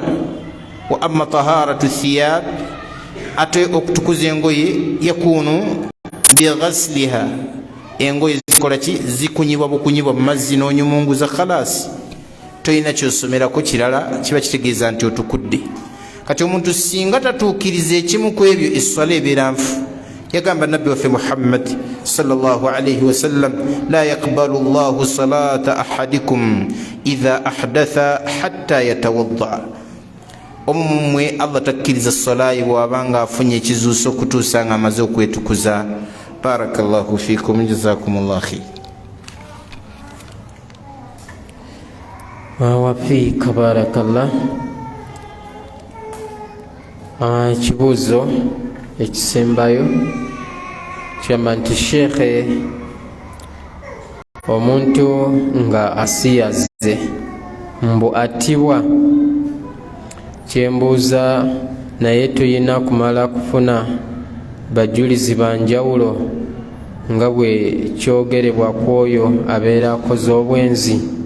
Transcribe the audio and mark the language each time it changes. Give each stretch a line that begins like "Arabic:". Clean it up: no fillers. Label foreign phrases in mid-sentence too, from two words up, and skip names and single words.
Arabic: وأما طهارة الثياب,
Ganda: ate okutukuza engoye,
Arabic: يكون بغسلها,
Ganda: engoye zikola ki, zikunyibwa bukunyibwa mu mazzi n'onyumunguza, khalasi toyina kyosomerako kirala, kiba kitegeeza nti otukudde. Kati omuntu singa tatuukiriza ekimu ku ebyo, essala ebeera nfu. Yagamba nabbi waffe Muhammad
Arabic: صلى الله عليه وسلم، لا يقبل الله صلاة أحدكم إذا أحدث حتى يتوضأ.
Ganda: Omumwe Allah takkiriza salayi bw'abanga afunye ekizuuso okutuusa nga amaze okwetukuza.
Arabic: بارك الله فيكم، جزاكم الله خير. وفيك بارك الله.
Ganda: Ekibuuzo ekisembayo kyamba nti shekhe, omuntu nga asiyaze mbu attibwa, kyembuuza naye tuyina kumala kufuna bajulizi banjawulo nga bwe kyogerebwa kwoyo abeera akoze obwenzi.